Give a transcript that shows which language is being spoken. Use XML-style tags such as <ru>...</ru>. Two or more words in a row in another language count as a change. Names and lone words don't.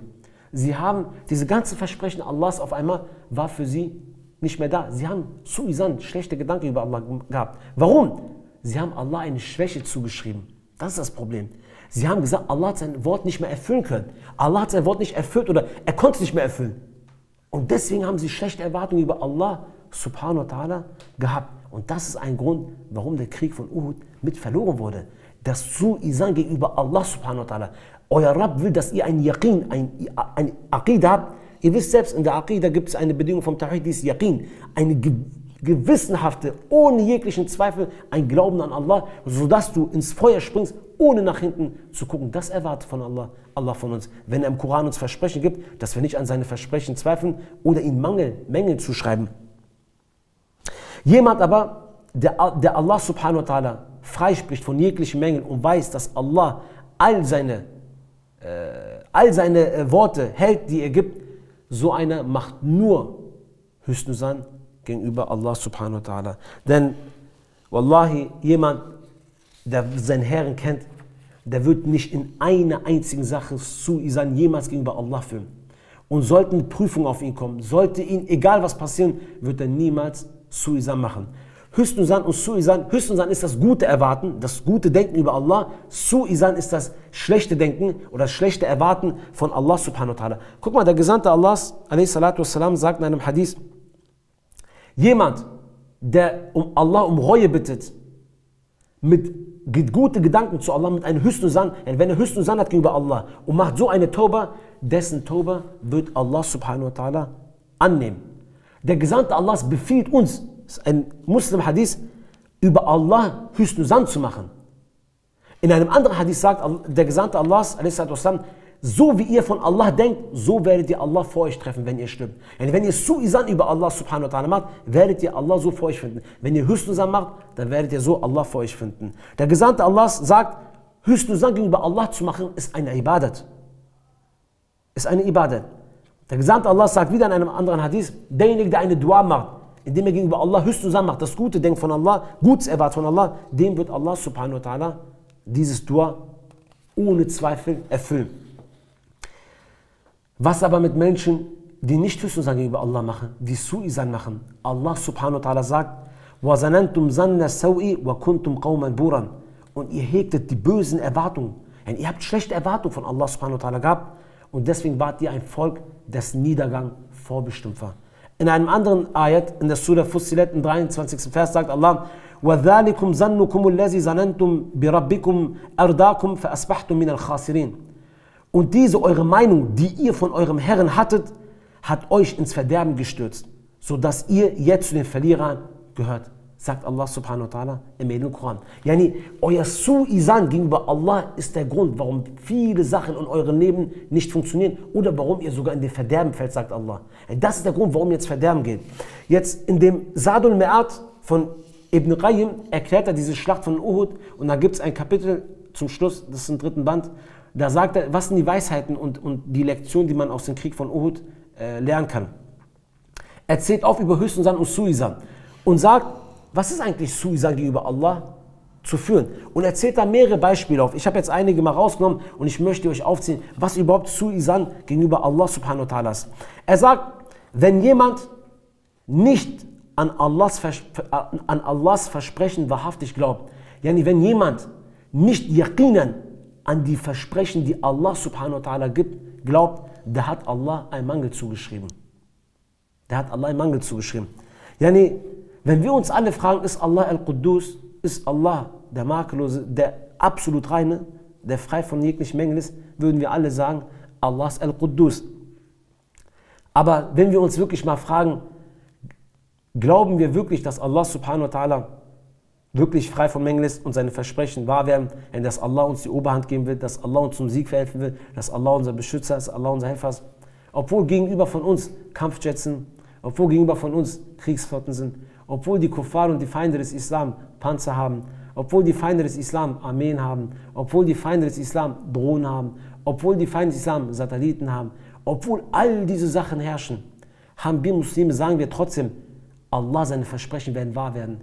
<de>Sie haben diese ganzen Versprechen Allahs auf einmal, war für sie nicht mehr da. Sie haben Su'izan, schlechte Gedanken über Allah gehabt. Warum? Sie haben Allah eine Schwäche zugeschrieben. Das ist das Problem. Sie haben gesagt, Allah hat sein Wort nicht mehr erfüllen können. Allah hat sein Wort nicht erfüllt oder er konnte es nicht mehr erfüllen. Und deswegen haben sie schlechte Erwartungen über Allah</de> <ar>سبحانه وتعالى</ar> <de>gehabt. Und das ist ein Grund, warum der Krieg von Uhud mit verloren wurde. Das Su'izan gegenüber Allah</de> <ar>سبحانه وتعالى.</ar> <de>Euer Rabb will, dass ihr ein Yaqin, ein Aqidah habt. Ihr wisst selbst, in der Aqidah gibt es eine Bedingung vom Tawhid, die ist Yaqin. Eine gewissenhafte, ohne jeglichen Zweifel, ein Glauben an Allah, sodass du ins Feuer springst, ohne nach hinten zu gucken. Das erwartet von Allah von uns. Wenn er im Koran uns Versprechen gibt, dass wir nicht an seine Versprechen zweifeln oder ihm Mängel zuschreiben. Jemand aber, der Allah</de> <ar>سبحانه وتعالى</ar> <de>freispricht von jeglichen Mängeln und weiß, dass Allah all seine Worte hält, die er gibt, so einer macht nur Husnuzan gegenüber Allah</de> <ar>سبحانه وتعالى.</ar> <de>Denn, wallahi, jemand, der seinen Herrn kennt, der wird nicht in einer einzigen Sache Su'izan jemals gegenüber Allah führen. Und sollten Prüfungen auf ihn kommen, sollte ihn, egal was passieren, wird er niemals Su'izan machen. Husnuzan und Su'izan, Husnuzan ist das gute Erwarten, das gute Denken über Allah. Su'izan ist das schlechte Denken oder das schlechte Erwarten von Allah</de> <ar>سبحانه وتعالى.</ar> <de>Guck mal, der Gesandte Allahs, a.s.w. sagt in einem Hadith, jemand, der Allah um Reue bittet, mit gute Gedanken zu Allah, mit einem Husnuzan, wenn er Husnuzan hat gegenüber Allah und macht so eine Tauba, dessen Tauba wird Allah</de> <ar>سبحانه وتعالى</ar> <de>annehmen. Der Gesandte Allahs befiehlt uns, das ist ein Muslim-Hadith, über Allah Husnuzan zu machen. In einem anderen Hadith sagt der Gesandte Allahs, a.s.w., so wie ihr von Allah denkt, so werdet ihr Allah vor euch treffen, wenn ihr stirbt. Yani wenn ihr Su'izan über Allah</de> <ar>سبحانه وتعالى</ar> <de>macht, werdet ihr Allah so vor euch finden. Wenn ihr Husnuzan macht, dann werdet ihr so Allah vor euch finden. Der Gesandte Allahs sagt, Husnuzan gegenüber Allah zu machen, ist eine Ibadat. Ist eine Ibadat. Der Gesandte Allah sagt wieder in einem anderen Hadith, derjenige, der eine Dua macht, indem er gegenüber Allah Husnuzan macht, das Gute denkt von Allah, Gutes erwartet von Allah, dem wird Allah</de> <ar>سبحانه وتعالى</ar> <de>dieses Dua ohne Zweifel erfüllen. Was aber mit Menschen, die nicht Husnuzan gegenüber Allah machen, die Su'izan machen?</de> <ar>الله سبحانه وتعالى sagt, وَزَنَنْتُمْ زَنَّ السَّوْءِ وَكُنْتُمْ قَوْمًا بُورًا.</ar> <de>Und ihr hegtet die bösen Erwartungen. Ihr habt schlechte Erwartungen von Allah</de> <ar>سبحانه وتعالى</ar> <de>gehabt und deswegen wart ihr ein Volk, dessen Niedergang vorbestimmt war. In einem anderen Ayat, in der Surah Fussilat, im 23.</de> <ar>Vers, sagt Allah, وَذَلِكُمْ زَنُّكُمُ الَّذِي زَنَنْتُمْ بِرَبِّكُمْ أَرْدَاكُمْ فَأَصْبَحْتُمْ مِنَ الْخَاسِرِينَ.</ar> <de>Und diese eure Meinung, die ihr von eurem Herrn hattet, hat euch ins Verderben gestürzt, sodass ihr jetzt zu den Verlierern gehört, sagt Allah</de> <ar>سبحانه وتعالى</ar> <de>im Heiligen Koran. Yani, euer Su'izan gegenüber Allah ist der Grund, warum viele Sachen in eurem Leben nicht funktionieren oder warum ihr sogar in den Verderben fällt, sagt Allah. Das ist der Grund, warum ihr ins Verderben geht. Jetzt in dem Zadul Me'at von Ibn Qayyim erklärt er diese Schlacht von Uhud und da gibt es ein Kapitel zum Schluss, das ist im 3. Band, da sagt er, was sind die Weisheiten und die Lektionen, die man aus dem Krieg von Uhud lernen kann. Er zählt auf über Husnuzan und Su'izan und sagt, was ist eigentlich Su'izan gegenüber Allah zu führen? Und er zählt da mehrere Beispiele auf. Ich habe jetzt einige mal rausgenommen und ich möchte euch aufzählen, was überhaupt Su'izan gegenüber Allah</de> <ar>سبحانه وتعالى</ar> <de>ist. Er sagt, wenn jemand nicht an Allahs Versprechen wahrhaftig glaubt, yani wenn jemand nicht yaqinan an die Versprechen, die Allah</de> <ar>سبحانه وتعالى</ar> <de>gibt, glaubt, der hat Allah einen Mangel zugeschrieben. Der hat Allah einen Mangel zugeschrieben. Yani, wenn wir uns alle fragen, ist Allah al-Quddus, ist Allah der Makellose, der absolut Reine, der frei von jeglichen Mängeln ist, würden wir alle sagen, Allah ist al-Quddus. Aber wenn wir uns wirklich mal fragen, glauben wir wirklich, dass Allah</de> <ar>سبحانه وتعالى</ar> <de>wirklich frei von Mängeln ist und seine Versprechen wahr werden, dass Allah uns die Oberhand geben will, dass Allah uns zum Sieg verhelfen will, dass Allah unser Beschützer ist, Allah unser Helfer ist. Obwohl gegenüber von uns Kampfjets sind, obwohl gegenüber von uns Kriegsflotten sind, obwohl die Kuffar und die Feinde des Islam Panzer haben, obwohl die Feinde des Islam Armeen haben, obwohl die Feinde des Islam Drohnen haben, obwohl die Feinde des Islam Satelliten haben, obwohl all diese Sachen herrschen, haben wir Muslime, sagen wir trotzdem, Allah, seine Versprechen werden wahr werden.</de>